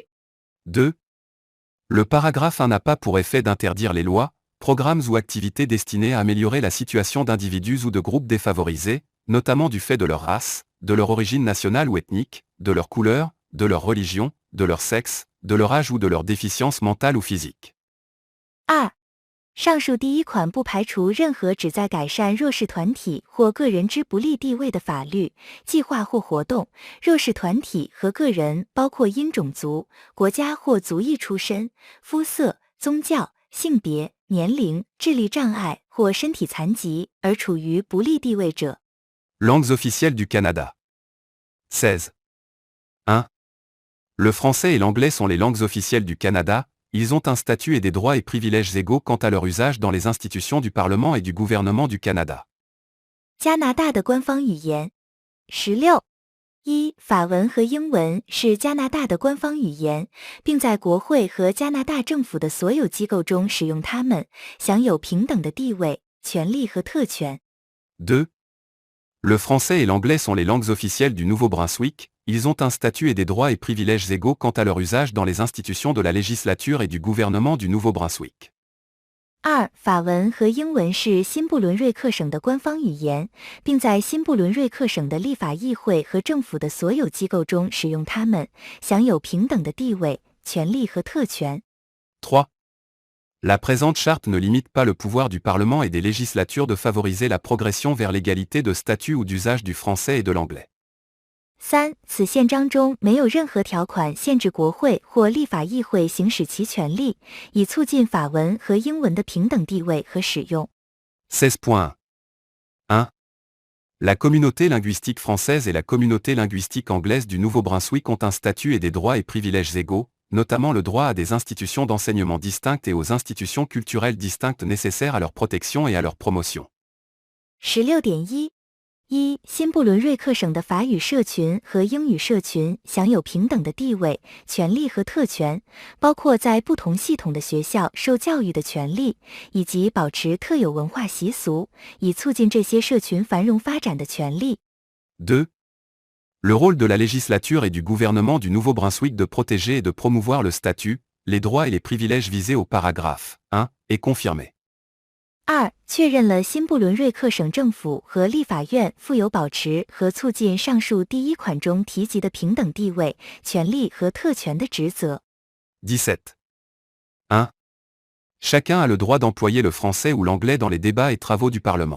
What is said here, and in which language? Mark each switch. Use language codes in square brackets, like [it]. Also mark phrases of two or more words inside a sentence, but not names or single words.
[fr] 2. Le paragraphe 1 n'a pas pour effet d'interdire les lois, programmes ou activités destinés à améliorer la situation d'individus ou de groupes défavorisés, notamment du fait de leur race, de leur origine nationale ou ethnique, de leur couleur, de leur religion, de leur sexe, de leur âge ou de leur déficience mentale ou physique. [zh] 2. 上述第一款不排除任何旨在改善弱势团体或个人之不利地位的法律、计划或活动。弱势团体和个人包括因种族、国家或族裔出身、肤色、宗教、性别、年龄、智力障碍或身体残疾而处于不利地位者。 [fr] Langues officielles du Canada. 16. 1. Le français et l'anglais sont les langues officielles du Canada, ils ont un statut et des droits et privilèges égaux quant à leur usage dans les institutions du Parlement et du gouvernement du Canada. [zh] 加拿大的官方语言。16. 一，法文和英文是加拿大的官方语言，并在国会和加拿大政府的所有机构中使用它们，享有平等的地位、权利和特权。 [fr] 2. Le français et l'anglais sont les langues officielles du Nouveau-Brunswick, ils ont un statut et des droits et privilèges égaux quant à leur usage dans les institutions de la législature et du gouvernement du Nouveau-Brunswick. [zh] 2. 法文和英文是新布伦瑞克省的官方语言，并在新布伦瑞克省的立法议会和政府的所有机构中使用它们，享有平等的地位、权利和特权。 [fr] 3. La présente charte ne limite pas le pouvoir du Parlement et des législatures de favoriser la progression vers l'égalité de statut ou d'usage du français et de l'anglais. [zh] 3. 此宪章中没有任何条款限制国会或立法议会行使其权利，以促进法文和英文的平等地位和使用。 [fr] 16.1. 1. La communauté linguistique française et la communauté linguistique anglaise du Nouveau-Brunswick ont un statut et des droits et privilèges égaux, notamment le droit à des institutions d'enseignement distinctes et aux institutions culturelles distinctes nécessaires à leur protection et à leur promotion. [zh] 16.1. 一，新布伦瑞克省的法语社群和英语社群享有平等的地位、权利和特权，包括在不同系统的学校受教育的权利，以及保持特有文化习俗，以促进这些社群繁荣发展的权利。 [fr] 2. Le rôle de la législature et du gouvernement du Nouveau-Brunswick de protéger et de promouvoir le statut, les droits et les privilèges visés au paragraphe 1 est confirmé. [zh] 2. 确认了新布伦瑞克省政府和立法院负有保持和促进上述第一款中提及的平等地位、权利和特权的职责。 [fr] 17. 1. Chacun a le droit d'employer le français ou l'anglais dans les débats et travaux du Parlement.